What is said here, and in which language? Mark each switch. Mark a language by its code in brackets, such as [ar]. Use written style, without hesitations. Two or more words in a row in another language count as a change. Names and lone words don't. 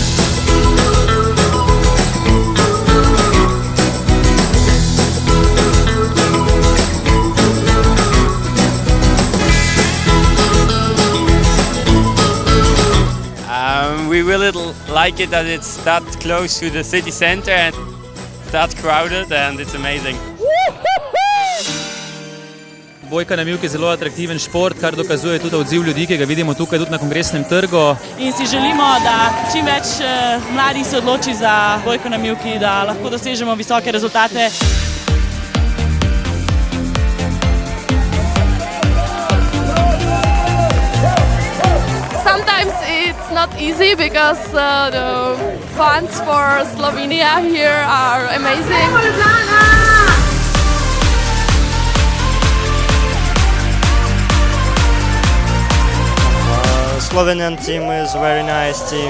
[en] We really like it that it's that close to the city center and that crowded, and it's amazing. [sl] Bojka na mivki je zelo atraktiven šport, kar dokazuje tudi odziv ljudi, ki ga vidimo tukaj tudi na Kongresnem trgu. In si želimo, da čim več mladih se odloči za bojko na mivki, da lahko dosežemo visoke rezultate. [en] Sometimes it's not easy because the fans for Slovenia here are amazing. Slovenian team is a very nice team.